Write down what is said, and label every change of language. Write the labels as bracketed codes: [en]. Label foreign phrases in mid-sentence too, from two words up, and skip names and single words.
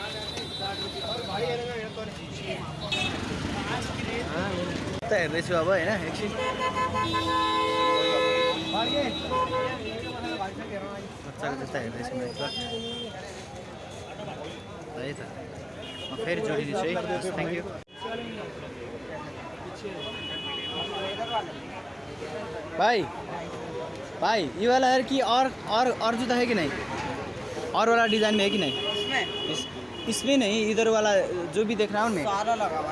[ne] जुत्ता हेर्दैछु अब होइन एकछिन बच्चाको जुत्ता हेर्दैछु म एकबार है त म फेरि जोडिदिन्छु है [en] thank you [hi] भाई भाई ये वाला है कि और जूता है कि नहीं और वाला डिज़ाइन में है कि नहीं इसमें नहीं इधर वाला जो भी देख रहा हूँ मैं सारा लगा हुआ